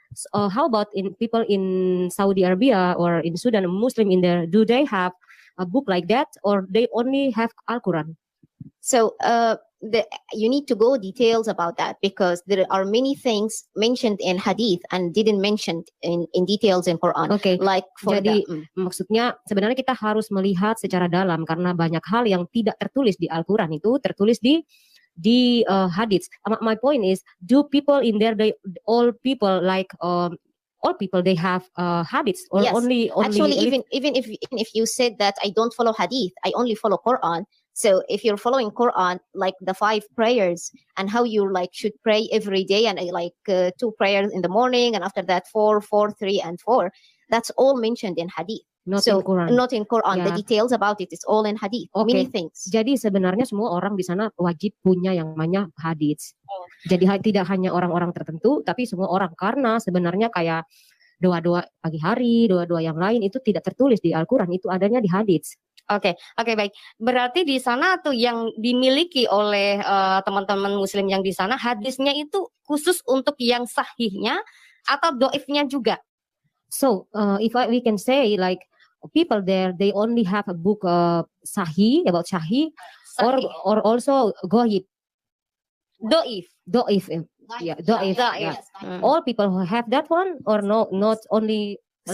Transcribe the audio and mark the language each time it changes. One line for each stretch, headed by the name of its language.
English: So, how about in people in Saudi Arabia or in Sudan, Muslim in there? Do they have a book like that, or they only have Al-Quran? So you need to go details about that because there are many things mentioned in Hadith and didn't mention in details in Quran. Okay. Like for
Indonesian: jadi maksudnya sebenarnya kita harus melihat secara dalam karena banyak hal yang tidak tertulis di Al-Quran itu tertulis di Hadith.
English: My point is, do people in there, all people like all people they have hadiths or yes. only actually even if you said that I don't follow hadith, I only follow Quran. So if you're following Quran, like the 5 prayers and how you like should pray every day and like 2 prayers in the morning and after that 4, 4, 3 and 4, that's all mentioned in hadith. Not in Quran. Not in Quran. Yeah. The details about it is all in hadith. Many things.
Indonesian: Jadi sebenarnya semua orang di sana wajib punya yang namanya hadits. Jadi tidak hanya orang-orang tertentu, tapi semua orang karena sebenarnya kayak doa-doa pagi hari, doa-doa yang lain itu tidak tertulis di Al-Quran, itu adanya di hadits. Oke, baik. Berarti di sana tuh yang dimiliki oleh teman-teman Muslim yang di sana hadisnya itu khusus untuk yang sahihnya atau doifnya juga.
English: So we can say like people there, they only have a book Sahih about Sahih, Sahih. or also Goib, Doif. Doif. Yeah, Doif. Doif. Yeah. All people who have that one, or no, not only a